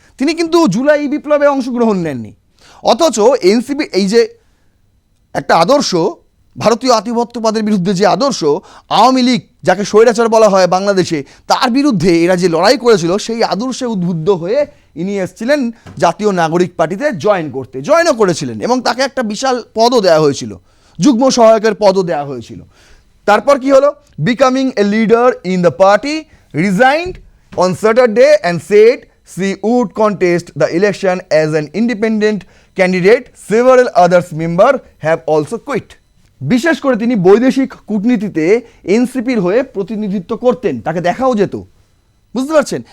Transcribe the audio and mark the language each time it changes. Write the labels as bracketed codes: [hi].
[bn] তিনি কিন্তু জুলাই বিপ্লবে অংশগ্রহণ নেননি। অথচ এনসিপি এই যে একটা আদর্শ, ভারতীয় আধিপত্যবাদের বিরুদ্ধে যে আদর্শ, আওয়ামী লীগ যাকে স্বৈরাচার বলা হয় বাংলাদেশে, তার বিরুদ্ধে এরা যে লড়াই করেছিল, সেই আদর্শে উদ্বুদ্ধ হয়ে ইনি এসেছিলেন জাতীয় নাগরিক পার্টিতে জয়েনও করেছিলেন, এবং তাকে একটা বিশাল পদও দেওয়া হয়েছিল, যুগ্ম সহায়কের পদও দেওয়া হয়েছিল। তারপর কি হলো? [en] Becoming a leader in the party, resigned on Saturday and said she would contest the election as an independent candidate. Several others member have also quit. [bn] বিশেষ করে তিনি বৈদেশিক কূটনীতিতে এনসিপির হয়ে প্রতিনিধিত্ব করতেন, তাকে দেখাও যেত, বুঝতে পারছেন?